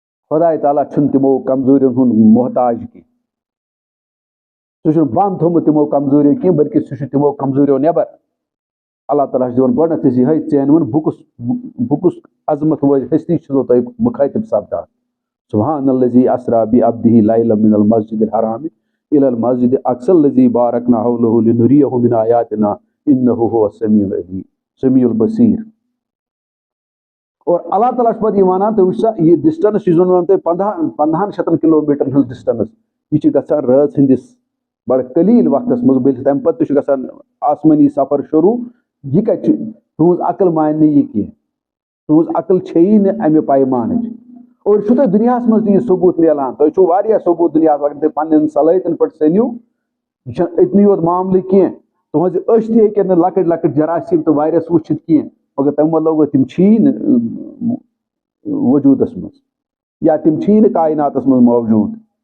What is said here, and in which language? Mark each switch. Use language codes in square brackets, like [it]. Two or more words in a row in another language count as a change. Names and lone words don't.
[ks] خدا تعالیٰ چھُنہٕ تِمو کمزوٗریَن ہُنٛد محتاج کینٛہہ سُہ چھُنہٕ بنٛد تھوٚمُت تِمو کمزوٗریو کینٛہہ بلکہِ سُہ چھُ تِمو کمزوٗریو نٮ۪بر اللہ تعالیٰ چھُ دِوان گۄڈنٮ۪تھ أسۍ یِہوٚے ژینوُن بہٕ کُس عظمت وٲلۍ ہستی چھُسو تۄہہِ مُخٲطِب سپدان [ar] سبحان الذی اسرا بعبدہ لیلا من المسجد الحرام الى المسجد الاقصى الذی بارکنا حولہ لنریہ من آیاتنا انہ هو السمیع العلیم سمیع البصیر [ks] اور اللہ تعالیٰ چھُ پتہٕ یہِ وَنان تُہۍ وٕچھو سا یہِ ڈسٹنس یُس زن ووٚن تۄہہِ 1500 کلوٗمیٖٹرن ہٕنٛز ڈسٹنس یہِ چھِ گژھان رٲژ ہٕنٛدِس بڑٕ قلیٖل وقتس منٛز بٔلۍ تمہِ پتہٕ تہِ چھُ گژھان آسمٲنی سفر شروٗع یہِ کتہِ چھُ تُہنٛز عقل مانہِ نہٕ یہِ کینٛہہ تُہنٛز عقل چھیی نہٕ امہِ پیمانٕچ اور چھُ تۄہہِ دُنیاہس منٛز تہِ یہِ ثبوٗت میلان تۄہہِ چھُو واریاہ ثبوٗت دُنیاہس اگر تُہۍ پننٮ۪ن صلٲحیتن پٮ۪ٹھ سٔنِو یہِ چھُنہٕ أتنٕے یوت معاملہٕ کینٛہہ تُہنٛزِ أچھ تہِ ہیٚکن نہٕ لۄکٕٹۍ لۄکٕٹۍ جراثیٖم تہٕ وایرس وٕچھِتھ کینٛہہ مگر تمہِ مطلب گوٚو تِم چھِیی نہٕ وجوٗدس منٛز یا تِم چھِیی نہٕ کایناتس منٛز موجوٗد